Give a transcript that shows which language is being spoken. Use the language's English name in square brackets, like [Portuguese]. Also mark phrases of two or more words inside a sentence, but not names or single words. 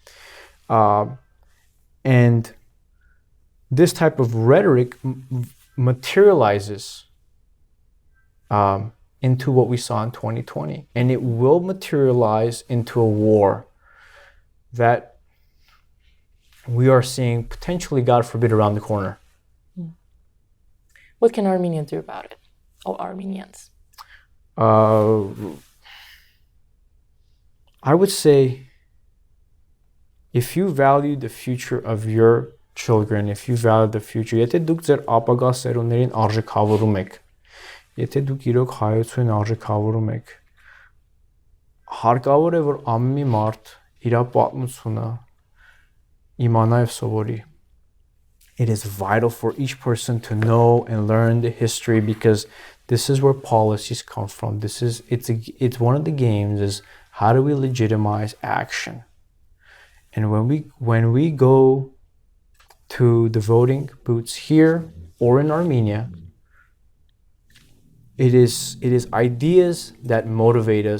[English] And this type of rhetoric materializes into what we saw in 2020, and it will materialize into a war that we are seeing potentially, God forbid, around the corner. What can Armenia do about it, or Armenians? I would say, if you value the future of your children, if you value the future, [Armenian] եթե դուք ձեր ապագա սերունդներին արժեքավորում եք, եթե դուք իրոք հայություն արժեքավորում եք, հարկավոր է, որ ամեն մի մարդ իր պատմությունը իմանա եւ սովորի. [English] It is vital for each person to know and learn the history, because this is where policies come from. It's one of the games is, how do we legitimize action? And when we go to the voting booths here or in Armenia, it is ideas that motivate us.